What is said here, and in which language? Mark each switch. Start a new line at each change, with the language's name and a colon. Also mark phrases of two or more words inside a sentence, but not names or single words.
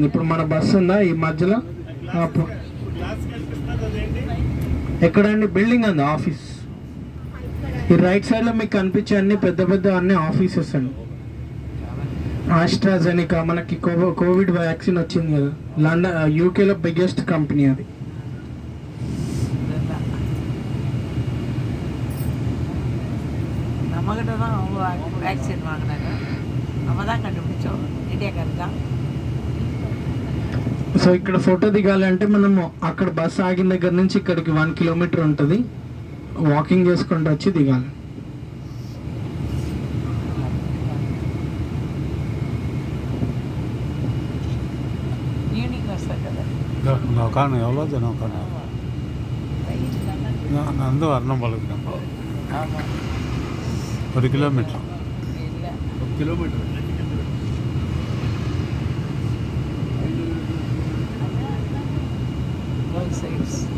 Telugu: ఇప్పుడు మన బస్సు ఉందా ఈ మధ్యలో, ఎక్కడండి బిల్డింగ్ ఉంది, ఆఫీస్. ఈ
English: right side
Telugu: లో మీకు కనిపించే అన్ని పెద్ద పెద్ద అన్ని ఆఫీసెస్ అండి. ఆస్ట్రాజెనికా, మనకి
English: covid vaccine
Telugu: వచ్చింది కదా, లండన్ యూకేలో
English: biggest company
Telugu: అది.
Tamil: நம்மகிட்ட தான் வேக்சின் வாங்கினாங்க, நம்ம தான் கண்டுபிடிச்சோம், இந்தியாக்காரர் தான்.
Telugu: సో ఇక్కడ ఫోటో దిగాలి అంటే మనము అక్కడ బస్ ఆగిన దగ్గర నుంచి ఇక్కడికి 1 కిలోమీటర్ ఉంటుంది, వాకింగ్ చేసుకుంటూ వచ్చి దిగాలి. ఈవినింగ్ వస్తారు కదా.
Tamil: நோக்கான எவ்வளோ நோக்கான நடந்து வரணும் பழகுங்க. ஆமாம், 1 கிலோமீட்டர். இல்லை 1 கிலோமீட்டர்.
English: both sides.